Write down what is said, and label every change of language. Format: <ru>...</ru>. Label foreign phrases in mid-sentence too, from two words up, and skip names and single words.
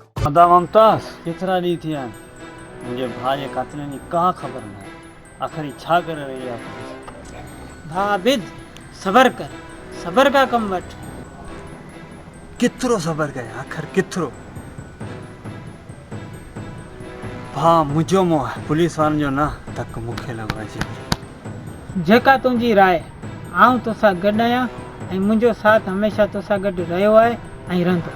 <sd>खुदा ममताज़ केतिरा ॾींहं थी विया आहिनि मुंहिंजे भाउ जे कातिलनि जी का ख़बर न आहे आख़िर ही छा करे रही आहे पुलिस। भाबिद सबर कर, सबर का कम वठ। केतिरो सबर कयां आख़िर केतिरो। भाउ मुंहिंजो मोह आहे पुलिस वारनि जो न तक मूंखे लॻो आहे जेका तुंहिंजी राय, आऊं तोसां गॾु आहियां ऐं मुंहिंजो साथ हमेशह तोसां गॾु रहियो आहे ऐं रहंदो।</sd>